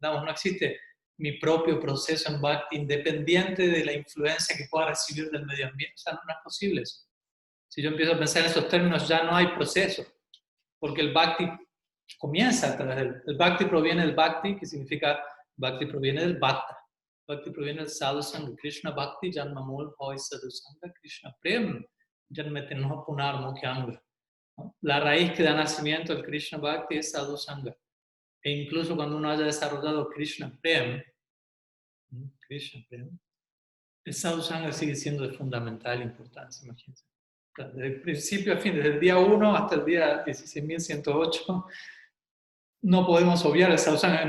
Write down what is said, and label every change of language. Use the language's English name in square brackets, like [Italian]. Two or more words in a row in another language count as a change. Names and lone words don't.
[Spanish] No existe mi propio proceso en bhakti independiente de la influencia que pueda recibir del medio ambiente. O sea, no es posible eso. Si yo empiezo a pensar en esos términos, ya no hay proceso, porque el bhakti comienza a través el bhakti proviene del bhakti, que significa bhakti proviene del bhakta. Bhakti proviene del [Sanskrit] साधु सङ्ग. [Bangla] কৃষ্ণভক্তি জন্মমূল হয় সাধুসঙ্গ। কৃষ্ণপ্রেম জন্মে তেঁহো পুনঃ মুখ্য অঙ্গ. [Spanish] La raíz que da nacimiento al [Sanskrit] कृष्ण भक्ति [Spanish] es [Sanskrit] साधु सङ्ग. [Spanish] E incluso cuando uno haya desarrollado [Sanskrit] कृष्ण प्रेम, [Spanish] el [Sanskrit] साधु सङ्ग [Spanish] sigue siendo de fundamental importancia, imagínense. Desde el principio a fin, desde el día 1 hasta el día 16.108, no podemos obviar el [Sanskrit] साधु सङ्ग.